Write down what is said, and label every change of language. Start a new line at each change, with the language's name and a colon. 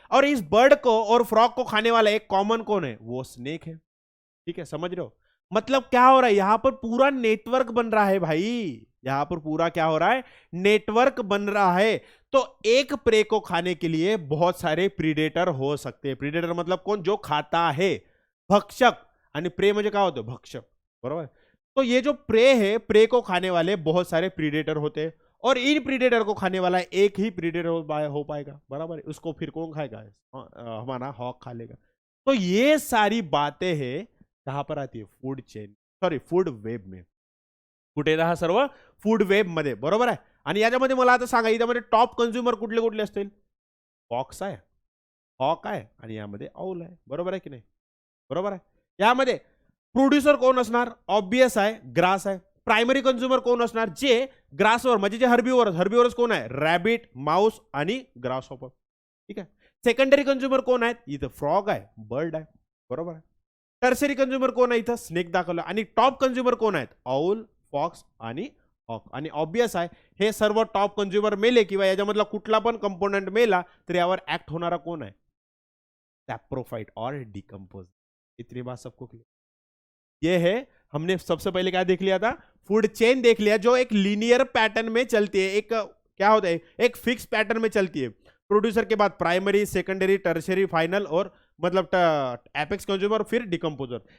Hindi: और इस बर्ड को और फ्रॉग को खाने वाला एक कॉमन कौन है? वो स्नेक है, ठीक है। समझ रहे हो? मतलब क्या हो रहा है? यहां पर पूरा नेटवर्क बन रहा है भाई, यहां पर पूरा क्या हो रहा है? नेटवर्क बन रहा है। तो एक प्रे को खाने के लिए बहुत सारे प्रीडेटर हो सकते हैं। प्रीडेटर मतलब कौन? जो खाता है, भक्षक।
Marathi: आणि प्रे म्हणजे काय होतं, भक्ष्य, बरोबर.
Hindi: तो ये जो प्रे है, प्रे को खाने वाले बहुत सारे प्रीडेटर होते हैं और इन प्रीडेटर को खाने वाला एक ही प्रीडेटर हो पाएगा, बराबर है. उसको फिर कौन खाएगा, हमारा हॉक खा लेगा. तो ये सारी बातें हैं कहां पर आती है, food chain, sorry food web में.
Marathi: कुठे येतं हा सर्व, फूड वेब मध्ये, बरोबर आहे. आणि याच्यामध्ये मला आता सांगा, याच्यामध्ये टॉप कन्झ्युमर कुठले कुठले असतील, फॉक्स आहे, हॉक आहे आणि यामध्ये आऊल आहे, बरोबर आहे की नाही, बरोबर आहे. यामध्ये प्रोड्युसर कोण असणार, ऑब्वियस आहे, ग्रास आहे. प्रायमरी कन्झ्युमर कोण असणार, जे ग्रासवर म्हणजे जे हर्बिवरच कोण आहे, रॅबिट, माऊस आणि ग्रास हॉपर, ठीक आहे. सेकंडरी कन्झ्युमर कोण आहेत, इथं फ्रॉग आहे, बर्ड आहे, बरोबर आहे. टर्सरी कन्झ्युमर कोण आहे, इथं स्नेक दाखवलं. आणि टॉप कन्झ्युमर कोण आहेत, आऊल, फॉक्स आणि हॉक. आणि ऑब्वियस आहे, हे सर्व टॉप कन्झ्युमर मेले किंवा याच्यामधला कुठला पण कंपोनेंट मेला तर यावर ऍक्ट होणारा कोण आहे, सैप्रोफाइट और डिकम्पोज.
Hindi: इतनी बात सबको क्लियर. ये है, हमने सबसे पहले क्या देख लिया था, फूड चेन देख लिया, जो एक लीनियर पैटर्न में चलती है, एक क्या होता है, एक फिक्स पैटर्न में चलती है. प्रोड्यूसर के बाद प्राइमरी, सेकेंडरी, टर्शरी, फाइनल और मतलब एपेक्स कंज्यूमर, फिर डिकम्पोजर.